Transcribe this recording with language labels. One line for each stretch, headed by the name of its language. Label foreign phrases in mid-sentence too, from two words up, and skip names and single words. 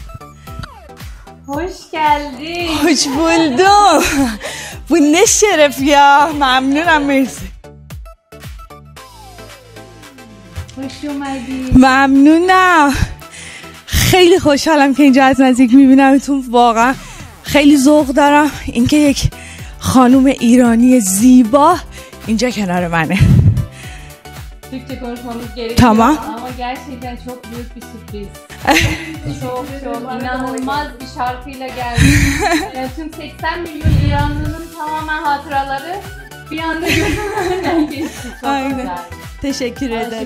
Turkish: Hoş geldin. Hoş buldum. Bu ne şeref ya.
Persian: ممنونم مرسی. خوش اومدی. ممنونم. خیلی خوشحالم که اینجا از نزدیک میبینمتون. واقعا خیلی ذوق دارم اینکه یک خانم ایرانی زیبا اینجا کنار منه.
Turkish: Türkçe konuşmamız gerekiyor. Tamam. Ama gerçekten çok büyük bir sürpriz. çok inanılmaz bir şarkıyla geldi. Yani tüm 80 milyon İranlı'nın tamamen hatıraları bir anda gözümün önünden geçti. Çok Aynen. güzel. Teşekkür ederim.